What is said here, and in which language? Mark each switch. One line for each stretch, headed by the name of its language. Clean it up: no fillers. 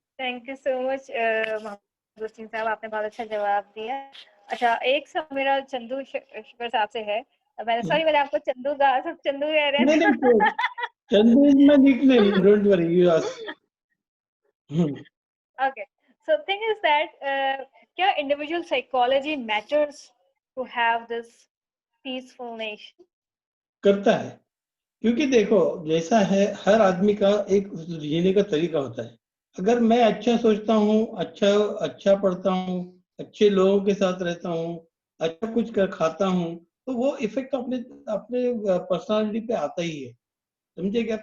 Hindi: Thank you so much Mohammad Wasim साहब, आपने बहुत अच्छा जवाब दिया. अच्छा, एक सवाल मेरा चंदू शुक्र साहब से है. मैंने आपको चंदू कहा, सब चंदू कह रहे नहीं हैं.
English: नहीं, Chandu is my nickname, don't worry, you ask. Okay, so thing is that क्या individual psychology matters to have this peaceful nation?
Hindi: करता है, क्योंकि देखो जैसा है, हर आदमी का एक जीने का तरीका होता है. अगर मैं अच्छा सोचता हूँ, अच्छा पढ़ता हूँ, अच्छे लोगों के साथ रहता हूँ, अच्छा कुछ खाता हूँ, तो वो इफेक्ट अपने पर्सनालिटी पे आता ही है. समझे क्या?